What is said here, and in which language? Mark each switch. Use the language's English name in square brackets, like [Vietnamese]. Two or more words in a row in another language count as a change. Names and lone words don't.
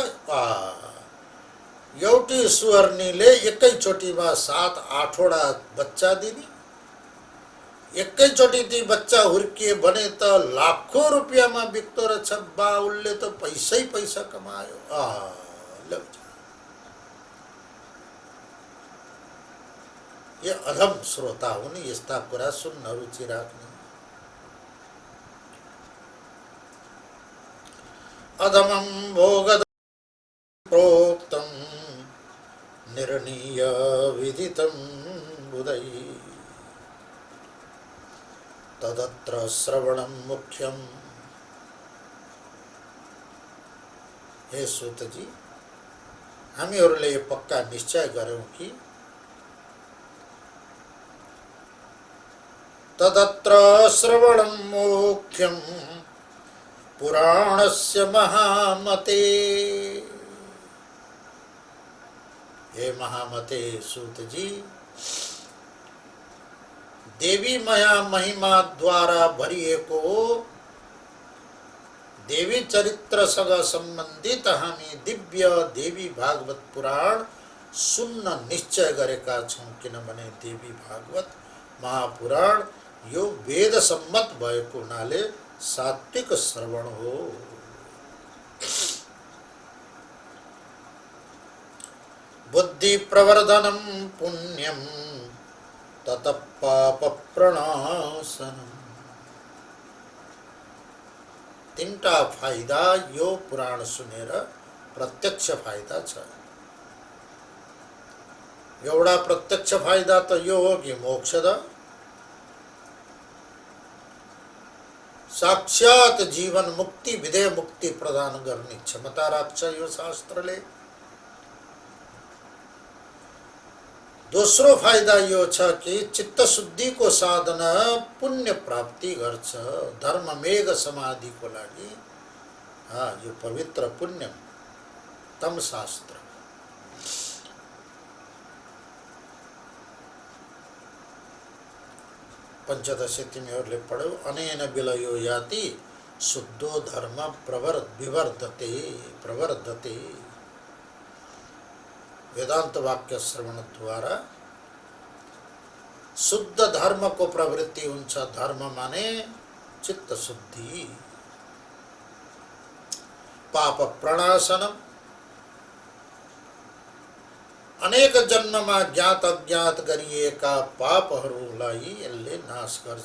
[Nepali] एउटी सुअर्नीले एकैचोटिमा 7-8वटा बच्चा दिने। एकैचोटि ती बच्चा हुर्किए भने त लाखौं रुपियाँमा बिक्दो रहेछ बा। उसले त पैसै पैसा कमायो। ये अधम श्रोता हुन्, यस्ता कुरा सुन्न रुचि राख्ने। [Sanskrit] अधमं भोगदं प्रोक्तं निर्णीय विदितं बुधै तदत्र श्रवणं मुख्यं। [Nepali] हे सूतजी, हामीहरूले यो पक्का निश्चय गरौँ कि [Sanskrit] तदत्र श्रवणं मुख्यं पुराणस्य महामते। [Nepali] हे महामते सूतजी, देवी माया महिमा द्वारा भरिएको देवी चरित्रसँग सम्बन्धित हामी दिव्य देवी भागवत पुराण सुन्न निश्चय गरेका छौं। किनभने देवी भागवत महापुराण यो वेद सम्मत भएको हुनाले सात्विक श्रवण हो। [Sanskrit] बुद्धि प्रवर्धनम पुण्यम तत पाप प्रणाशनम। [Nepali] 3टा फाइदा यो पुराण सुनेर प्रत्यक्ष फाइदा छ। एउटा प्रत्यक्ष फाइदा त यो हो कि मोक्षद साक्षात जीवन मुक्ति विधेय मुक्ति प्रदान गर्ने क्षमता राख्छ यो शास्त्रले। दोस्रो फाइदा यो छ कि चित्त शुद्धिको साधन पुण्य प्राप्ति गर्छ। धर्म मेघ समाधिको लागि यो पवित्र पुण्य तम शास्त्र। पंचदशी तिमीहरूले पढ्यौ। [Sanskrit] अनेन विलयो याति शुद्धो धर्म प्रवर्धते। [Nepali] वेदांत वाक्य श्रवण द्वारा शुद्ध धर्म को प्रवृत्ति हुन्छ। धर्म माने चित्त शुद्धि। [Sanskrit] पाप प्रणाशनम, [Nepali] अनेक जन्ममा ज्ञात अज्ञात गरिएका पापहरूलाई यसले नाश गर्छ।